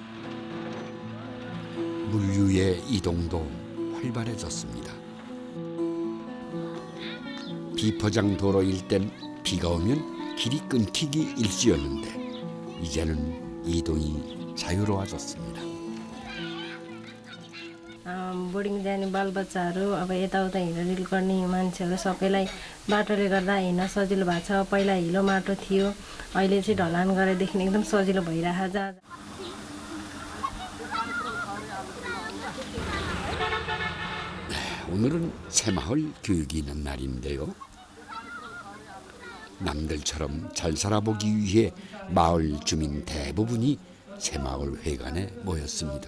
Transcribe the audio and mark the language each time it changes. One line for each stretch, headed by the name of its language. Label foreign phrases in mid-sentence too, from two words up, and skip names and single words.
Korean: 물류의 이동도 활발해졌습니다. 비포장 도로일 땐 비가 오면 길이 끊기기 일쑤였는데 이제는 이동이 자유로워졌습니다.
Nepali: बोर्डिङ जाने बालबच्चाहरू अब यताउता हिँडडुल गर्ने मान्छेहरू सबैलाई बाटोले गर्दा हिँड्न सजिलो भएको छ। पहिला हिलो माटो थियो, अहिले चाहिँ ढलान गरेदेखि एकदम सजिलो भइरहेछ।
Korean: 오늘은 새마을 교육이 있는 날인데요. 남들처럼 잘 살아보기 위해 마을 주민 대부분이 새마을 회관에 모였습니다.